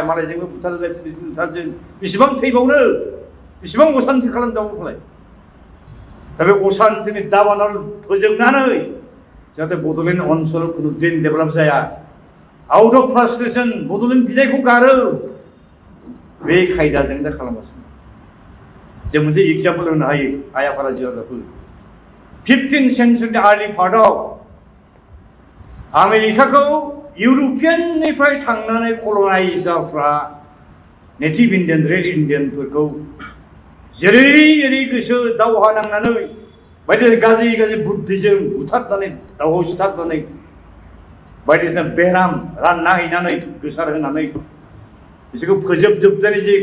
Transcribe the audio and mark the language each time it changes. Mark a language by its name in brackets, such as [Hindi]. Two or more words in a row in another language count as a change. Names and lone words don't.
[Bodo] मालायजोंबो बुथारजों बेसेबां थैबावनो बेसेबां असान्ति खालामजाबावलाय दा बे असान्तिनि दाबानाव फोजोबनानै जाहाथे बड'लेण्ड ओनसोलाव खुनु दिन डेभेलप जाया [English] out of frustration [Bodo] बड'लेण्ड बिदायखौ गारो बे खायदाजों दा खालामगासिनो जों मोनसे एग्जाम्पल होनो हायो आइ आफारा जिल्लाफोर [English] 15th century early part of [Bodo] 아메리카खौ इउर'पियाननिफ्राय थांनानै कल'नाइजारफ्रा नेटिभ इन्डियान रेड इन्डियानफोरखौ जेरै गोसो दावहा नांनानै बायदिसिना गाज्रि बुद्धिजों बुथारनानै दावहाव सिथारनानै बायदिसिना बेराम रानना हैनानै गोसार होनानै बिसोरखौ फोजोबजोबनानै जे